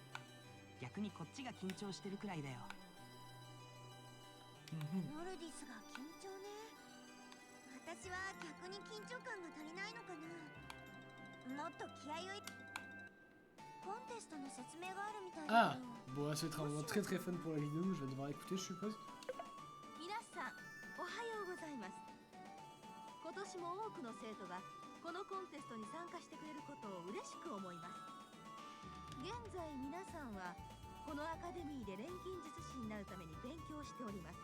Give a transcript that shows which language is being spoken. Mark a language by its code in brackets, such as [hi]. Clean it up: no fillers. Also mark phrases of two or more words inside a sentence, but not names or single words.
[ja] 逆にこっちが緊張してるくらいだよ。ノルディスが緊張ね。私は逆に緊張感が足りないのかな。もっと気合を入れ。コンテストの説明があるみたいだ [fr] Ah [ja] けど。 [fr] bon, ça va être un moment très très fun pour la vidéo, je vais devoir écouter, je suppose. [ja] 皆さんおはようございます。今年も多くの生徒がこのコンテストに参加してくれることを嬉しく思います。現在皆さんはこのアカデミーで錬金術師になるために勉強しております。